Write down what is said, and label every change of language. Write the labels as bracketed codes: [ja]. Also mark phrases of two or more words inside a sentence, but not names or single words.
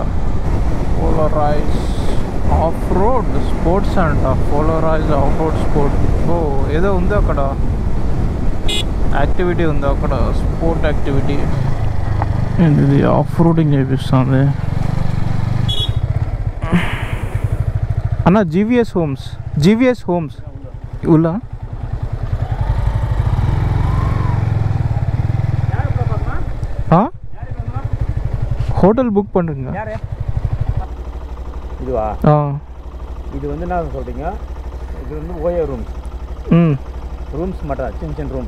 [te] పోలరైజ్ ఆఫ్ రోడ్ స్పోర్ట్స్ అంట, పోలరైజ్ ఆఫ్ రోడ్ స్పోర్ట్. ఏదో ఉంది అక్కడ యాక్టివిటీ ఉంది అక్కడ, [en] sport activity. [te] ఇది ఆఫ్ రోడింగ్ చేపిస్తుంది అన్న. [ta] జీవీఎస్ హోమ్స్ ఉల్లా ஹோட்டல் புக் பண்ணுங்க. இதுவா? இது வந்து என்ன சொல்கிறீங்க, இது வந்து ஓயோ ரூம்ஸ். ரூம்ஸ் மட்டும் சின்ன சின்ன ரூம்.